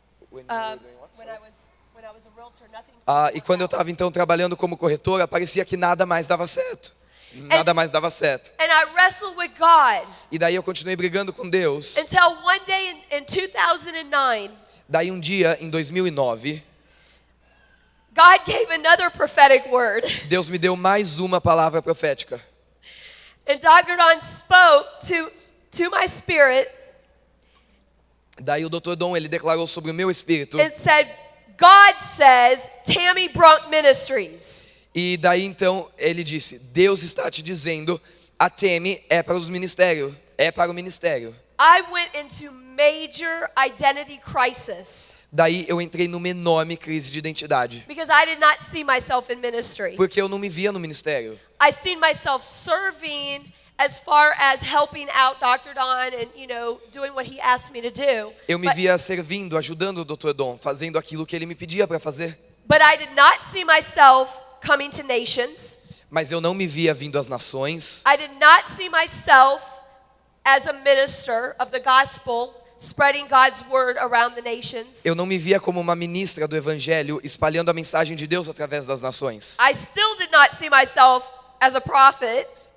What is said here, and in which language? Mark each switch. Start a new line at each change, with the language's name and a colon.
English: When I was a realtor, nothing seemed to
Portuguese: E
English: work
Portuguese: quando eu
English: out.
Portuguese: estava então trabalhando como corretora, parecia que nada mais dava certo. Nada mais dava certo.
English: And I wrestled with God
Portuguese: E daí eu continuei brigando com Deus.
English: until one day in 2009,
Portuguese: Daí um dia, em 2009,
English: God gave another prophetic word.
Portuguese: Deus me deu mais uma palavra profética.
English: And Dr. Don spoke to my spirit
Portuguese: Daí o Dr. Dom, ele declarou sobre o meu espírito.
English: and said, God says, Tammy Brunk Ministries.
Portuguese: E daí então ele disse, Deus está te dizendo, a Temi é para os ministérios, é para o ministério.
English: I went into major identity crisis
Portuguese: Daí eu entrei numa enorme crise de identidade.
English: because I did not see myself in ministry.
Portuguese: Porque eu não me via no ministério.
English: I seen myself serving as far as helping out Dr. Don and, doing what he asked me to do.
Portuguese: Eu me via servindo, ajudando o Dr. Dom, fazendo aquilo que ele me pedia para fazer.
English: But I did not see myself coming to nations.
Portuguese: Mas eu não me via vindo às nações.
English: I did not see myself as a minister of the gospel, spreading God's word around the nations.
Portuguese: Eu não me via como uma ministra do evangelho, espalhando a mensagem de Deus através das nações.
English: I still did not see myself as a prophet.